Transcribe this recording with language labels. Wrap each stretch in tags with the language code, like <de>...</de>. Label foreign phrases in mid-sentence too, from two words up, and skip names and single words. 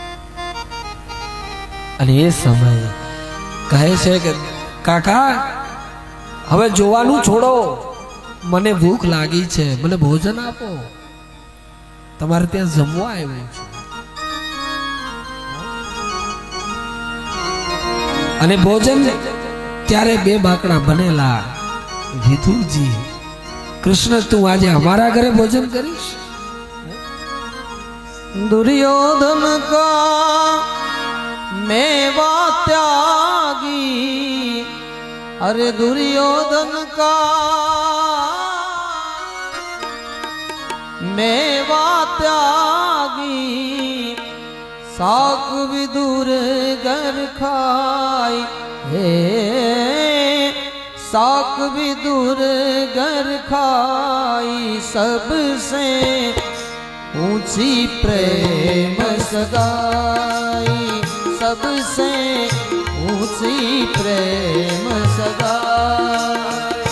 <gu>અને એ સમયે કહે છે કે કાકા હવે જોવાનું છોડો, મને ભૂખ લાગી છે, મને ભોજન આપો, તમારે ત્યાં જમવા આવ્યું છે. અને ભોજન ત્યારે 2 બાકડા બનેલા. વિદુરજી, કૃષ્ણ તું આજે હમારા ઘરે ભોજન કરીશ?</gu> <hi>दुर्योधन का मेवा त्यागी, अरे दुर्योधन का मेवा त्यागी, साक विदुर घर खाई हे, साक विदुर घर खाई, सबसे ऊंची प्रेम सगाई, सबसे ऊंची प्रेम सगाई.</hi>